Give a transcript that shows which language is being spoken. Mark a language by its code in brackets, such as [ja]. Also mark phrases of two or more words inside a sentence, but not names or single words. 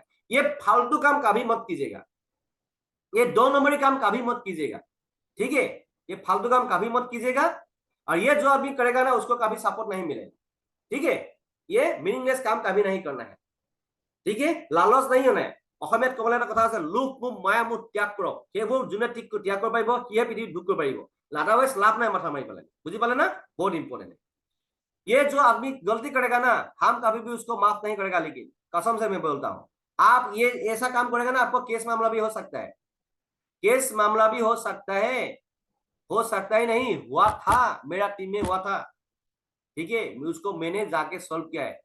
[hi] ये फालतू काम कभी मत कीजिएगा, ये 2 नंबरी काम कभी मत कीजिएगा, ठीक है, ये फालतू काम कभी मत कीजिएगा। और ये जो आदमी करेगा ना उसको कभी सपोर्ट नहीं मिलेगा, ठीक है, ये मीनिंगलेस काम कभी नहीं करना है, ठीक है, लालच नहीं होना है। [as] অসমীয়াত ক'বলৈ এটা কথা আছে, লোভ মোহ মায়া মোহ ত্যাগ কৰক, সেইবোৰ যোনে ত্যাগ কৰিব পাৰিব সিহে পৃথিৱীত ভোগ কৰিব পাৰিব, আদাৰৱাইজ লাভ নাই মাথা মাৰি পেলাই, বুজি পালে ना, [hi] बहुत इंपॉर्टेंट है। ये जो आदमी गलती करेगा ना हम कभी भी उसको माफ नहीं करेगा, लेकिन कसम से मैं बोलता हूं, आप ये ऐसा काम करेगा ना आपको केस मामला भी हो सकता है, केस मामला भी हो सकता है, हो सकता ही नहीं, हुआ था, मेरा टीम में हुआ था, ठीक है, उसको मैंने जाके सॉल्व किया है।